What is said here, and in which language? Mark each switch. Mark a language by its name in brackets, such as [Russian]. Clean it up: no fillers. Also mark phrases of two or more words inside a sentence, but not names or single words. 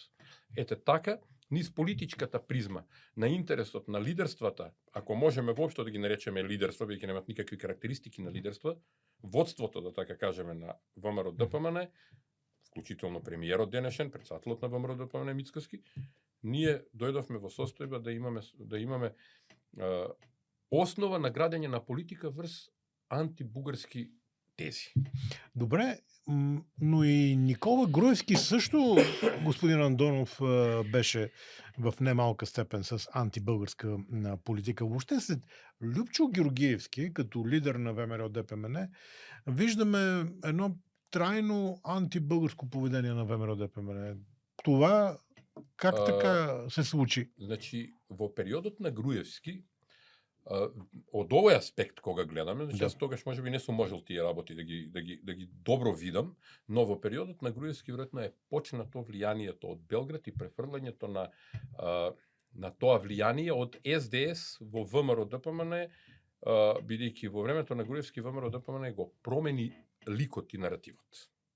[Macedonian] Ете така, низ политичката призма на интересот на лидерствата, ако можеме воопшто да ги наречеме лидерство, бидејќи немаат никакви карактеристики на лидерство, водството, да така кажеме, на ВМРО ДПМН, вклучително премиерот денешен, претседателот на ВМРО ДПМН Мицкоски, ние дојдовме во состојба да имаме основа на градење на политика врз антибугарски тези. [Bulgarian] Добре, но и Никола Груевски също, господин Андонов, беше в немалка степен с антибългарска политика. Въобще след Любчо Георгиевски, като лидер на ВМРО ДПМН, виждаме едно трайно антибългарско поведение на ВМРО ДПМН. Това как така се случи? [Macedonian] Значи, во периодот на Груевски, од овој аспект кога гледаме, значи јас тогаш можеби не сум можел тие работи да ги добро видам, но во периодот на Груевски веројатно е почнато влијанието од Белград и префрлањето на тоа влијание од СДС во ВМРО ДПМН, бидејќи во времето на Груевски ВМРО ДПМН го промени ликот и наративот.